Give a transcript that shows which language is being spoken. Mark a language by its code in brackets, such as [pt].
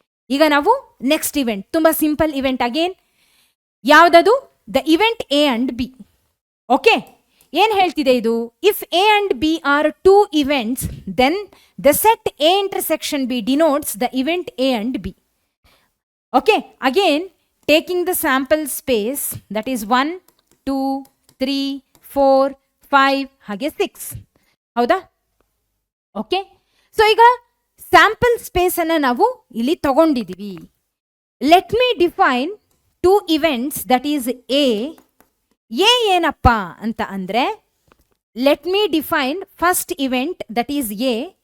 [kn] ಈಗ ನಾವು next event, ತುಂಬ ಸಿಂಪಲ್ ಇವೆಂಟ್ ಅಗೇನ್. ಯಾವುದದು? [en] The event A and B. Okay, [kn] ಏನು ಹೇಳ್ತಿದೆ ಇದು? [en] If A and B are two events, then the set A intersection B denotes the event A and B. Okay, again taking the sample space, that is 1 2 3 4 5 ಹಾಗೆ 6. [kn] ಹೌದಾ? Okay, so ಈಗ sample space ಅನ್ನು ನಾವು ಇಲ್ಲಿ ತಗೊಂಡಿದ್ದೀವಿ. [en] Let me define two events, that is A. [kn] ಏನಪ್ಪ ಅಂತ ಅಂದರೆ, [en] Let me define first event, that is A.